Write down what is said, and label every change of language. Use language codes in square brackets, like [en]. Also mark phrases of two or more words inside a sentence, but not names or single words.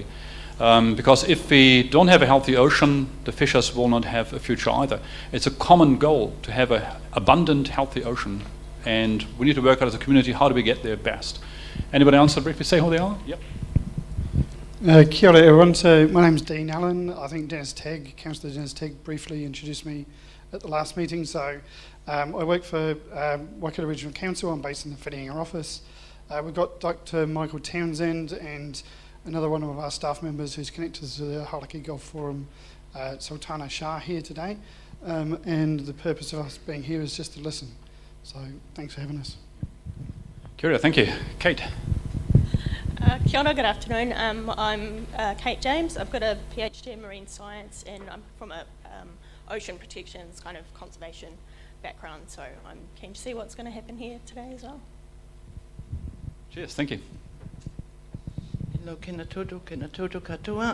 [en] Because if we don't have a healthy ocean, the fishers will not have a future either. It's a common goal to have an abundant, healthy ocean, and we need to work out as a community, how do we get there best? Anybody else to briefly say who they are? Yep. [mi] Kia ora [en] everyone. So my name's Dean Allen. I think Councillor Dennis Tegg briefly introduced me at the last meeting. So I work for Waikato Regional Council. I'm based in the Whitianga office. We've got Dr. Michael Townsend and another one of our staff members who's connected to the Hauraki Golf Forum, Sultana Shah, here today. And the purpose of us being here is just to listen. So thanks for having us. [mi] Kia ora, [en] thank you. Kate. [mi] Kia ora, [en] good afternoon. I'm Kate James. I've got a PhD in marine science, and I'm from a ocean protections kind of conservation background, so I'm keen to see what's going to happen here today as well. Cheers, thank you. Hello, [mi] Kenatoto Katoa.